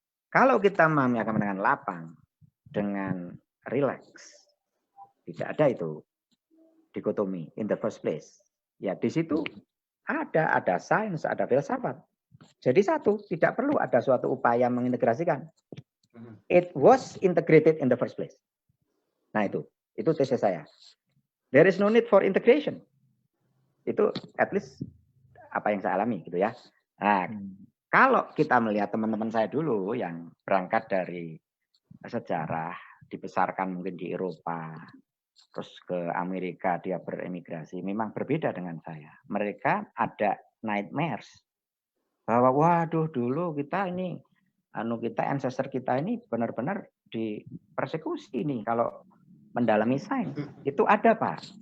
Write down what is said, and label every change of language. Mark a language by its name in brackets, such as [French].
[Indonesian] Kalau kita memahami agama dengan lapang, dengan relax, tidak ada itu dikotomi [English] in the first place. [Indonesian] Ya di situ ada sains, ada filsafat. Jadi satu, tidak perlu ada suatu upaya mengintegrasikan. [English] It was integrated in the first place. [Indonesian] Nah itu tesis saya. [English] There is no need for integration. [Indonesian] Itu [English] at least [Indonesian] apa yang saya alami gitu ya. Nah, kalau kita melihat teman-teman saya dulu yang berangkat dari sejarah, dibesarkan mungkin di Eropa, terus ke Amerika dia beremigrasi, memang berbeda dengan saya. Mereka ada nightmares bahwa waduh dulu kita ini ancestor kita ini benar-benar dipersekusi nih kalau mendalami sains. Itu ada, Pak.